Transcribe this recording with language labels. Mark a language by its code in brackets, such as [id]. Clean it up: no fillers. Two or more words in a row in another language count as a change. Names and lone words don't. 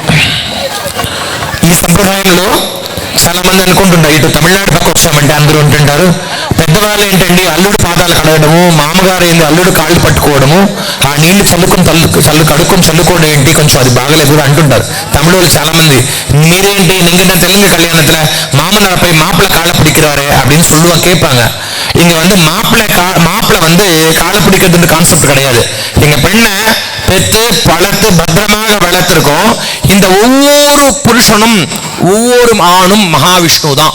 [te] ఈ సంప్రదాయంలో చాలా మంది అనుకుంటున్నారు, ఇటు తమిళనాడు పక్క వచ్చామంటే అందరూ ఉంటుంటారు, పెద్దవాళ్ళు ఏంటండి అల్లుడు పాదాలు కడగడము, మామగారు ఏంటి అల్లుడు కాళ్ళు పట్టుకోవడము, ఆ నీళ్లు కడుక్కొని చల్లుకోవడం ఏంటి, కొంచెం అది బాగలేదు కూడా అంటుంటారు తమిళ వాళ్ళు చాలా మంది. [ta] మీరేంటి நீங்க தெலுங்கு கல்யாணத்துல மாமனார் போய் மாப்பிள்ளை காலை பிடிக்கிறாரு அப்படின்னு சொல்லுவாங்க, கேட்பாங்க. இங்க வந்து மாப்பிள்ளை வந்து காலை பிடிக்கிறது கான்செப்ட் கிடையாது. எங்க பெண்ணை பெற்று பழத்து பத்திரமாக வளர்த்திருக்கோம். இந்த ஒவ்வொரு புருஷனும் ஒவ்வொரு ஆணும் மகாவிஷ்ணு தான்.